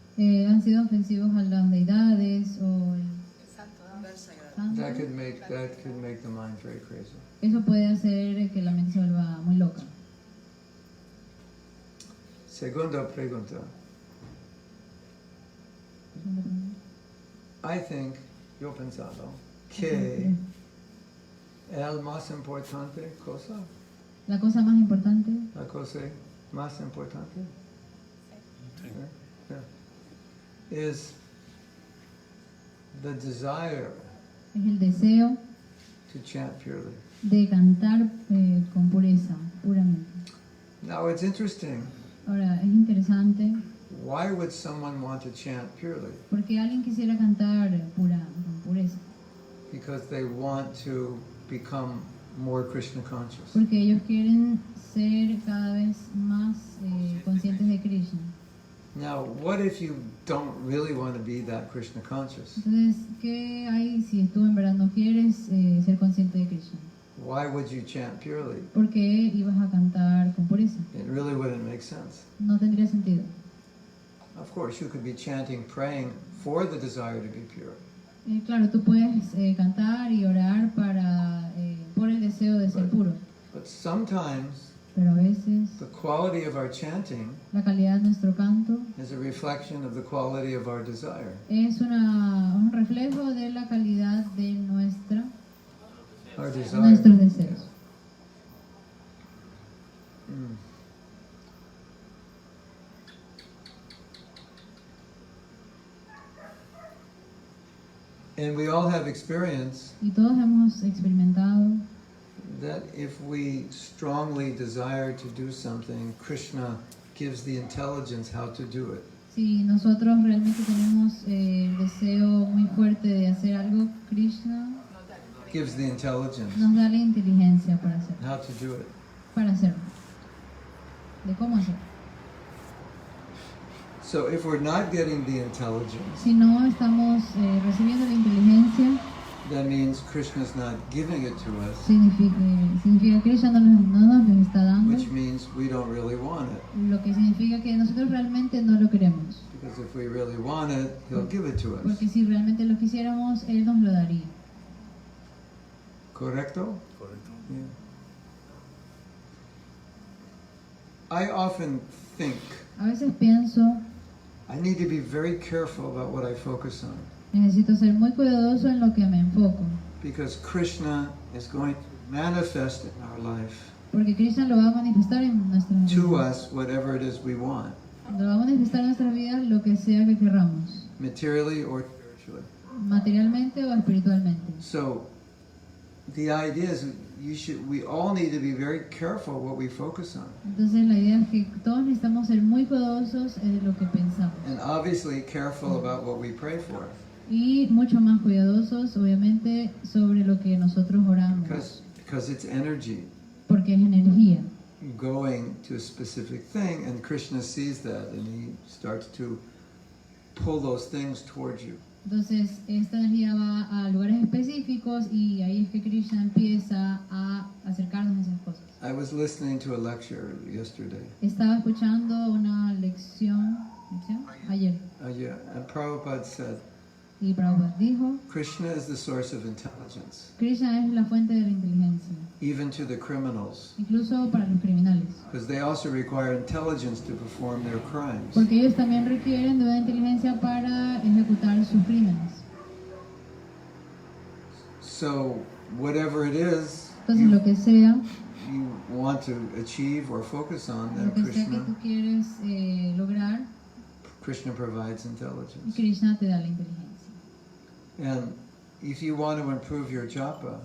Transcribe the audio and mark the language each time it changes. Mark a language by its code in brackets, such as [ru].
[es] Han sido ofensivos a las deidades o el santo. [en] That could make the mind very crazy. [es] Eso puede hacer que la mente se vuelva muy loca. Segunda pregunta. [en] I think, [es] yo pensado, que el más importante cosa, La cosa más importante la cosa más importante, [en] is the desire [es] es el deseo [en] to chant purely. [es] de cantar con pureza, puramente. [en] Now it's interesting. [es] Ahora, es interesante [en] Why would someone want to chant purely? [es] porque alguien quisiera cantar con pureza. [en] Because they want to become more Krishna conscious. [es] Porque ellos quieren ser cada vez más conscientes de Krishna. [en] Now, what if you don't really want to be that Krishna conscious? [es] Entonces, ¿qué hay si tú en verdad no quieres ser consciente de Krishna? [en] Why would you chant purely? [es] ¿Por qué ibas a cantar con pureza? [en] It really wouldn't make sense. [es] No tendría sentido. [en] Of course, you could be chanting, praying for the desire to be pure. [es] Claro, tú puedes cantar y orar por el deseo de ser puro. [en] But sometimes, [es] Pero a veces [en] the quality of our chanting [es] la calidad de nuestro canto [en] is a reflection of the quality of our desire. [es] es un reflejo de la calidad de [en] Our desire. [es] nuestros deseos. Mm. [en] And we all have experience [es] Y todos hemos experimentado [en] that if we strongly desire to do something, Krishna gives the intelligence how to do it. [es] si nosotros realmente tenemos el deseo muy fuerte de hacer algo, Krishna [en] Gives the intelligence [es] nos da la inteligencia para hacerlo, [en] how to do it. [es] de cómo hacerlo. [en] So if we're not getting the intelligence, [es] Si no estamos recibiendo la inteligencia, [en] that means Krishna's not giving it to us, [es] significa que Krishna no nos lo está dando, [en] which means we don't really want it. [es] lo que significa que nosotros realmente no lo queremos. [en] Because if we really want it, He'll give it to us. [es] Porque si realmente lo quisiéramos, Él nos lo daría. Correcto? Correcto. [en] Yeah. I often think [es] A veces pienso, [en] I need to be very careful about what I focus on [es] necesito ser muy cuidadoso en lo que me enfoco, [en] because Krishna is going to manifest in our life [es] porque Krishna lo va a manifestar en nuestras [en] to [es] vidas. [en] us whatever it is we want, [es] Lo va a manifestar en nuestras vidas lo que sea que querramos, [en] materially or spiritually. [es] materialmente o espiritualmente. [en] So the idea is we all need to be very careful what we focus on. [es] Entonces la idea es que todos necesitamos ser muy cuidadosos en lo que pensamos [en] And obviously careful about what we pray for. [es] y mucho más cuidadosos obviamente sobre lo que nosotros oramos, [en] Because it's energy [es] porque es energía [en] going to a specific thing, and Krishna sees that and he starts to pull those things towards you. [es] Entonces esta energía va a lugares específicos y ahí es que Krishna empieza a acercarnos a esas cosas. [en] I was listening to a lecture yesterday. [es] Estaba escuchando una lección ayer [en] Yeah, and Prabhupada said, [es] y Prabhupada dijo, [en] Krishna is the source of intelligence, [es] Krishna es la fuente de la inteligencia, [en] even to the criminals, [es] incluso para los criminales, [en] because they also require intelligence to perform their crimes. [es] porque ellos también requieren de una inteligencia para ejecutar sus crímenes. [en] So whatever it is [es] Entonces lo que sea, [en] you want to achieve or focus on, then [es] lo que sea que tú quieres lograr, [en] Krishna provides intelligence. [es] Krishna te da la inteligencia. [en] And if you want to improve your japa,